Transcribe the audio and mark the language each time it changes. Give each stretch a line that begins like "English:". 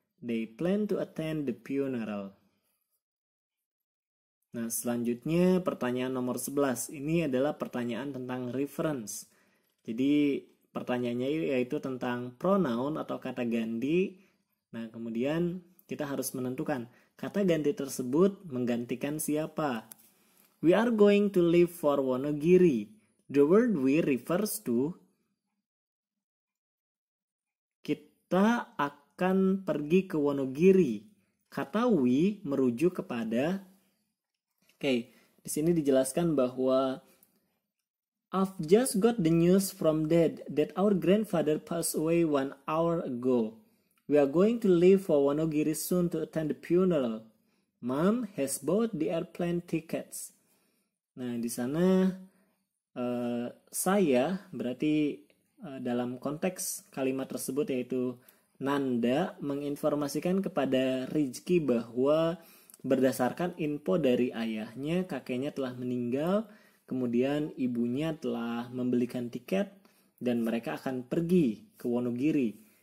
English: They plan to attend the funeral.
Indonesian: Nah, selanjutnya pertanyaan nomor 11. Ini adalah pertanyaan tentang reference. Jadi pertanyaannya yaitu tentang pronoun atau kata ganti. Nah, kemudian kita harus menentukan kata ganti tersebut menggantikan siapa.
English: We are going to leave for Wonogiri. The word we refers to.
Indonesian: Kita akan pergi ke Wonogiri. Kata we merujuk kepada. Di sini dijelaskan bahwa
English: I've just got the news from Dad that our grandfather passed away 1 hour ago. We are going to leave for Wonogiri soon to attend the funeral. Mom has bought the airplane tickets.
Indonesian: Nah, di sana saya berarti dalam konteks kalimat tersebut yaitu Nanda menginformasikan kepada Rizky bahwa berdasarkan info dari ayahnya, kakeknya telah meninggal, kemudian ibunya telah membelikan tiket dan mereka akan pergi ke Wonogiri.